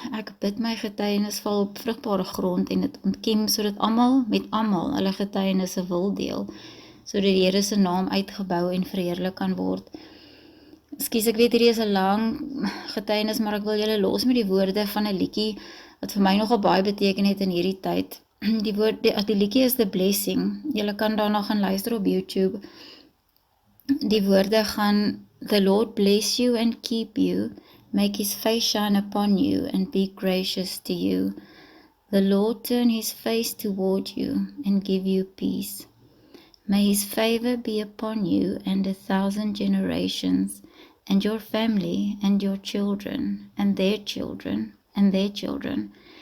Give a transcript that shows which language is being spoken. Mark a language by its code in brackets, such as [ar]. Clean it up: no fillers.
[af] Ek bid my getuienis val op vrugbare grond en dit ontkiem sodat almal met almal hulle getuienisse wil deel, sodat die Here se naam uitgebou en verheerlik kan word. Ekskuus, ek weet hierdie is 'n lang getuienis, maar ek wil julle los met die woorde van 'n liedjie wat vir my nogal baie beteken het in hierdie tyd. Die liedjie is The Blessing. Julle kan daarna gaan luister op YouTube. Die woorde gaan: [en] The Lord bless you and keep you, make his face shine upon you and be gracious to you. The Lord turn his face toward you and give you peace. May his favor be upon you and 1,000 generations, and your family and your children and their children and their children.